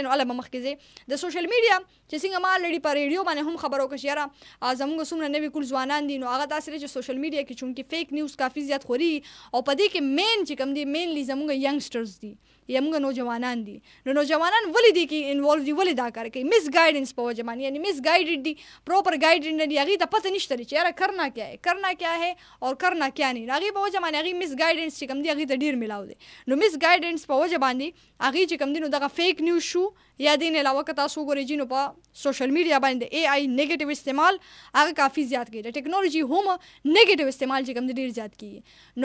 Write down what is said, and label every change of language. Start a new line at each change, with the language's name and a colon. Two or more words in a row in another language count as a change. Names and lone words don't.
Pashto: نو الله به مخکې ځي د
English: social media
Pashto: چې څنګه ما لړی په ریډیو باندې هم خبرو کې یاره زموږ څومره نوي کول ځوانان دي، نو هغه تاسو چې
English: social media
Pashto: کې چونکی
English: fake news
Pashto: کافي زیات خوري او په دې کې مین چې کوم دي مینلی زموږ ینګسټرز دي یا موږ نوجوانان دي. نو نوجوانان ولې دي کې انوالو دي، ولې دا کار کوي؟ مس گائیډنس په وجه باندې، یعنی مس گائیډډ دي،
English: proper guidance
Pashto: نه دي، هغې ته پته نشته چې یاره
Urdu: کرنا کیا ہے اور کرنا کیا نہیں.
Pashto: هغې په وجه باندې هغې مس گائیډنس چې کوم دي هغې ته ډېر ملاو دی. نو مس گائیډنس په وجه باندې هغې چې کوم دي نو دغه
English: fake news
Pashto: شو یا دې نه علاوه که تاسو وګورئ چې نو په
English: social media
Pashto: باندې د اے آی نیگیټیو استعمال هغه کافي زیات کېږي، د ټیکنالوژي هم نیگیټیو استعمال چې کوم دی ډېر زیات کېږي.